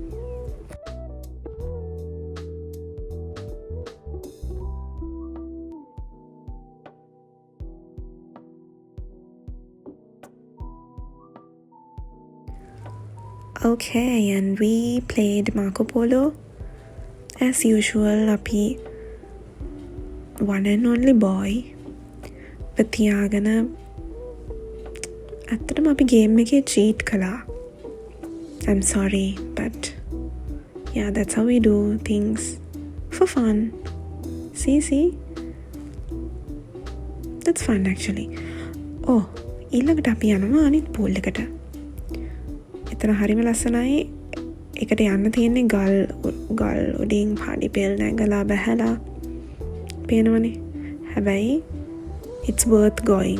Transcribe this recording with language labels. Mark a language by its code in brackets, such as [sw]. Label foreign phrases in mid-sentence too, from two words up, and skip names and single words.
[en] Okay, and we played Marco Polo. As usual, api one and only boy. [si] But තියාගෙන ඇත්තටම අපි game එකේ cheat කළා. [en] I'm sorry, but yeah, that's how we do things for fun. See? That's fun actually. [si] Oh, ඊළඟට අපි යනවා අනිත් pool එකට. එතන හරිම ලස්සනයි. එකට යන්න තියෙන්නේ ගල් උඩින් පාඩි පෙල් නැගලා බැහැලා පේනවනේ. [en] හැබැයි it's worth going.